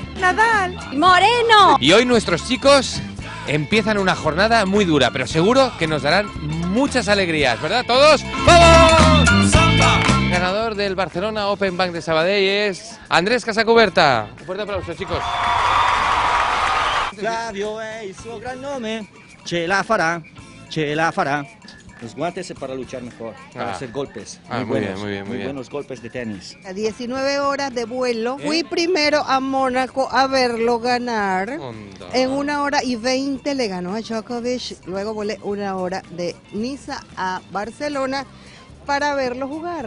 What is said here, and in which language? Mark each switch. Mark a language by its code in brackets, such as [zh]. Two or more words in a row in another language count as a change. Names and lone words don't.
[es] Nadal. ¡Moreno! Y hoy nuestros chicos empiezan una jornada muy dura, pero seguro que nos darán muchas alegrías, ¿verdad? ¿Todos? ¡Vamos! Ganador del Barcelona Open Bank de Sabadell es Andrés Casacuberta. Un fuerte aplauso, chicos. [it] Flavio è il suo gran nome. Ce la fará. [es] Los guantes es para luchar mejor, para hacer golpes. Muy bien. Buenos golpes de tenis. A 19 horas de vuelo. Fui primero a Mónaco a verlo ganar. Onda. En 1 hora y 20 le ganó a Djokovic. Luego volé 1 hora de Niza a Barcelona para verlo jugar.